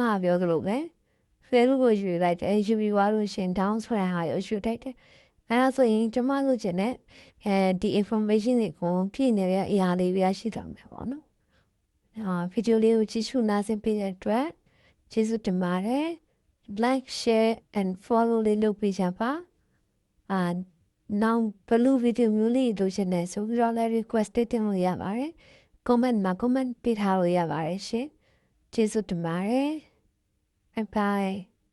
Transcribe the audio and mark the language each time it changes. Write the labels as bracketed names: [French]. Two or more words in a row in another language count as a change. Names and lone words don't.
[Burmese] သားပြောသလိုပဲ fail ကိုယူလိုက်တယ်ယူပြီးသွားလို့ရှင် down ဆိုတဲ့ဟာကိုယူလိုက်တယ်အဲ့ဒါဆိုရင်ကျမတို့ကျင်တဲ့ဒီ information တွေကိုပြည့်နေတဲ့အရာလေးတွေရှိသွားမယ်ပေါ့နော်ဗီဒီယိုလေးကိုကြည့်ရှုနားဆင်ပေးတဲ့အတွက်ကျေးဇူးတင်ပါတယ် [English] like share and follow [Burmese] လေးလုပ်ပေးကြပါ နောက်ဘလူးဗီဒီယိုမျိုးလေးလိုချင်တယ်ဆိုပြီးတော့လည်း request တင်လို့ရပါတယ် comment မှာ comment ပေးထားလို့ရပါတယ်ရှင်ကျေးဇူးတင်ပါတယ် [English] bye bye